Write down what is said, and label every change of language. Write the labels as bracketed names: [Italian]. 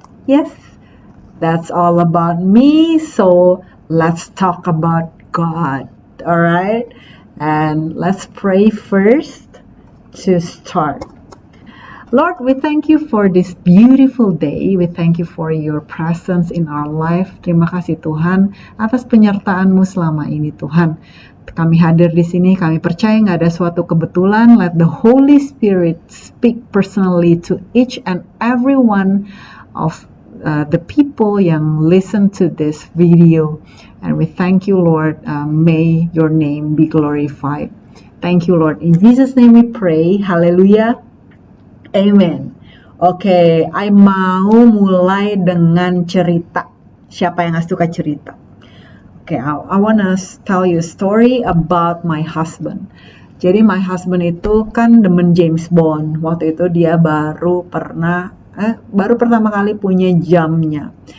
[English] Yes, that's all about me. So let's talk about God. All right. And let's pray first to start. Lord, we thank you for this beautiful day. We thank you for your presence in our life. [Indonesian] Terima kasih Tuhan atas penyertaan-Mu selama ini Tuhan. Kami hadir di sini, kami percaya nggak ada suatu kebetulan. [English] Let the Holy Spirit speak personally to each and every one of the people [Indonesian] yang [English] listen to this video. And we thank you, Lord. May your name be glorified. Thank you, Lord. In Jesus' name we pray. Hallelujah. Amen. [Indonesian] Oke, I mau mulai dengan cerita. Siapa yang gak suka cerita? [English] Oke, I wanna tell you a story about my husband. [Indonesian] Jadi [English] my husband [Indonesian] itu kan demen James Bond. Waktu itu dia baru pertama kali punya jamnya.